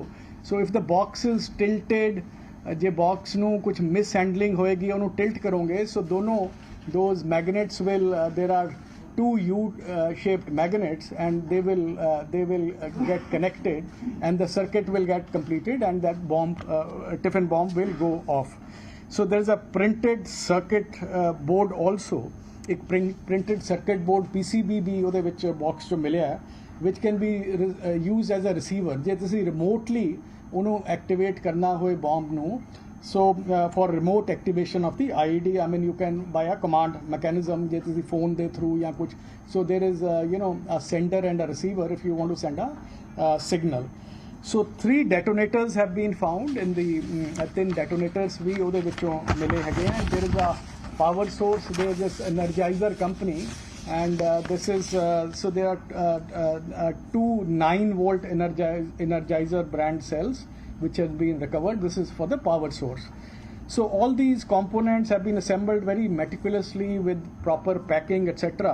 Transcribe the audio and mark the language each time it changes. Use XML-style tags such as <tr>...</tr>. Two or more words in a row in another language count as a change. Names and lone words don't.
<en>So if the box is tilted,</en> <pa>je box nu kuch mishandling hoegi, onu tilt karonge,</pa> <en>so those magnets will there are 2 U-shaped magnets, and they will get connected, and the circuit will get completed, and that bomb Tiffin bomb will go off. So there's a printed circuit board also.</en> <pa>एक</pa> <en>printed circuit board PCB</en> <pa>भी ਉਹਦੇ ਵਿੱਚ box 'ਚ ਮਿਲਿਆ,</pa> <en>which can be used as a receiver.</en> <pa>ਜੇ ਤੁਸੀਂ remotely ਉਹਨੂੰ activate ਕਰਨਾ ਹੋਏ bomb ਨੂੰ,</pa> <en>so for remote activation of the IED, I mean you can by a command mechanism,</en> <pa>ਜੇ ਤੁਸੀਂ phone ਦੇ through ਜਾਂ ਕੁਝ.</pa> <en>So there is a sender and a receiver if you want to send a signal. So 3 detonators have been found in the 3 detonators we</en> <pa>ਉਹਦੇ ਵਿੱਚੋਂ ਮਿਲੇ ਹੈਗੇ ਆ.</pa> <en>There is a power source. There is this Energizer company, and this is so there are 2 9-volt Energizer brand cells which has been recovered. This is for the power source. So all these components have been assembled very meticulously with proper packing, etc.</en>